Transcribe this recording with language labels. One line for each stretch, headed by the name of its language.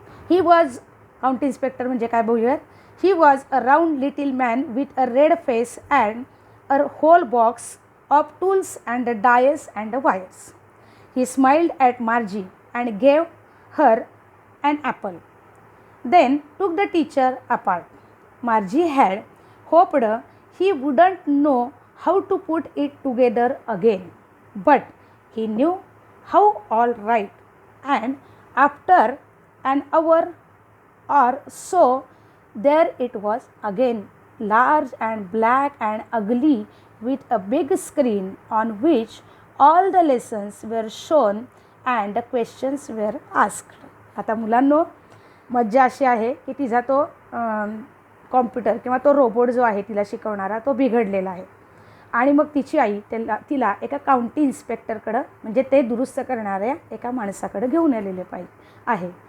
English: he was, county inspector
Marathi: म्हणजे काय बघूयात.
English: He was a round little man with a red face and a whole box of tools and dice and wires. He smiled at Margie and gave her an apple, then took the teacher apart. Margie had hoped he wouldn't know how to put it together again, but he knew how all right, and after an hour or so there it was again, large and black and ugly, with a big screen on which all the lessons were shown and the questions were asked.
Marathi: आता मुलांनो, मज्जा अशी आहे की तिचा तो computer किंवा तो रोबोट जो आहे तिला शिकवणारा तो बिघडलेला आहे. आणि मग तिची आई तिला एका काउंटी इन्स्पेक्टरकडं, म्हणजे ते दुरुस्त करणाऱ्या एका माणसाकडं घेऊन आलेले आहे.